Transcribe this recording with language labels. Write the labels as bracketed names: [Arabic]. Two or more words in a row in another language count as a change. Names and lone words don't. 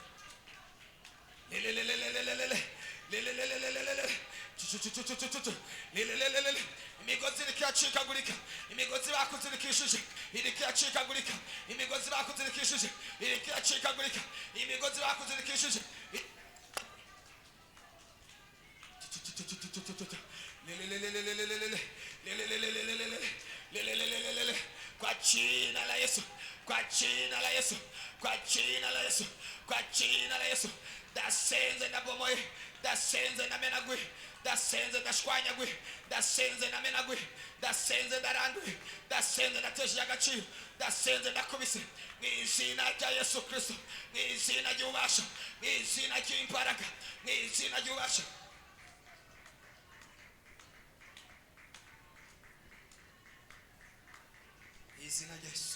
[Rundi] Imigozi irikiracikagurika, imigozi bakuzirikishije irikiracikagurika, imigozi bakuzirikishije irikiracikagurika, imigozi bakuzirikishije [Swahili] kwa jina la Yesu, kwa jina la Yesu, kwa jina la Yesu, kwa jina la Yesu. [Rundi] Dasenze na bomoye, dasenze na menagwe, dasenze na shwanyagwe, dasenze na menagwe, dasenze na randwe, dasenze na teje agaciro, dasenze na kubise. Mu izina rya Yesu Kristo, mu izina ry'ubasha, mu izina ry'imbaraga, mu izina ry'ubasha. Izina rya Yesu.